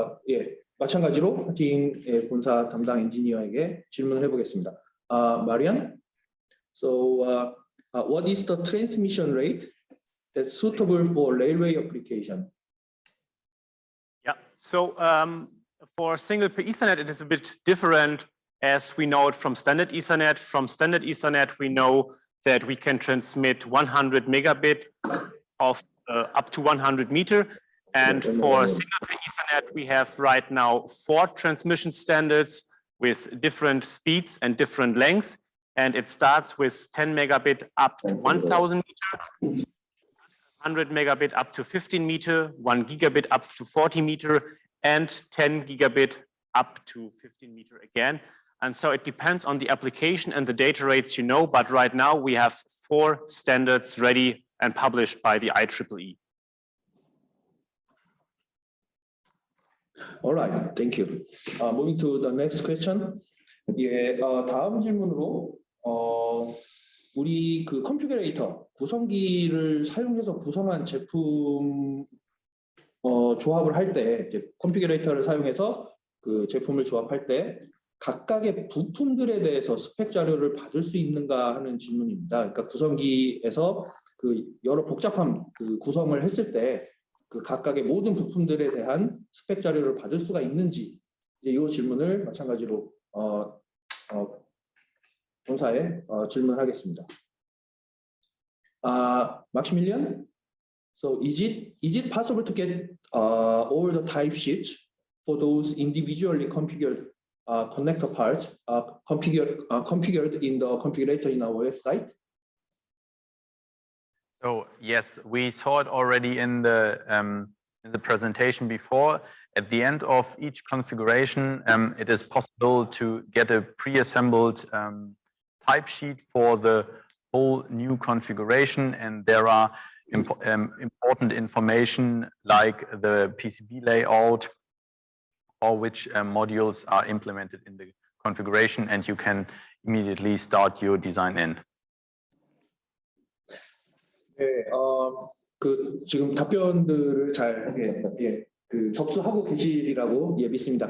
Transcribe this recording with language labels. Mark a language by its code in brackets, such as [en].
[ko] 예, 마찬가지로 하팅 본사 담당 엔지니어에게 질문을 해보겠습니다. [en] Marian, so what is the transmission rate that's suitable for railway application? Yeah, so for single per Ethernet, it is a bit different as we know it from standard Ethernet. From standard Ethernet, we know that we can transmit 100 megabit of up to 100 meter. And for single per Ethernet, we have right now 4 transmission standards with different speeds and different lengths. And it starts with 10 megabit up to 1000 meter, 100 megabit up to 15 meter, 1 gigabit up to 40 meter, and 10 gigabit up to 15 meter again. And so it depends on the application and the data rates you know, but right now we have 4 standards ready and published by the IEEE. All right, thank you. Moving to the next question. [ko] 예, 다음 질문으로 우리 그 컴퓨레이터 구성기를 사용해서 구성한 제품 조합을 할 때 이제 컴퓨레이터를 사용해서 그 제품을 조합할 때 각각의 부품들에 대해서 스펙 자료를 받을 수 있는가 하는 질문입니다. 그러니까 구성기에서 그 여러 복잡한 그 구성을 했을 때 그 각각의 모든 부품들에 대한 스펙 자료를 받을 수가 있는지 이제 이 질문을 마찬가지로 본사에 질문하겠습니다. [en] Maximilian, so is it possible to get all the type sheets for those individually configured connector parts configured in the configurator in our website? So yes, we saw it already in the presentation before. At the end of each configuration, it is possible to get a pre-assembled type sheet for the whole new configuration, and there are important information like the PCB layout or which modules are implemented in the configuration, and you can immediately start your design in. [ko] 네, 그 지금 답변들을 잘 그 접수하고 계시리라고 믿습니다.